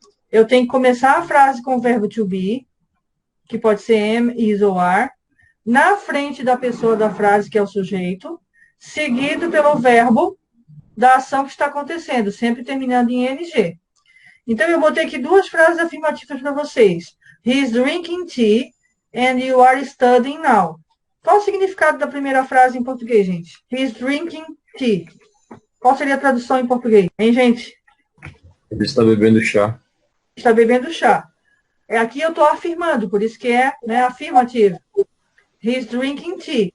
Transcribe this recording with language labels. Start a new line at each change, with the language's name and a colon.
Portuguese: Eu tenho que começar a frase com o verbo to be, que pode ser am, is ou are, na frente da pessoa da frase, que é o sujeito, seguido pelo verbo da ação que está acontecendo, sempre terminando em ing. Então, eu botei aqui duas frases afirmativas para vocês.
English: He is drinking tea and you are studying now.
Portuguese: Qual o significado da primeira frase em português, gente?
English: He is drinking tea.
Portuguese: Qual seria a tradução em português? Hein, gente? Ele está bebendo chá. Está bebendo chá. Aqui eu estou afirmando, por isso que é, né, afirmativo.
English: He's drinking tea.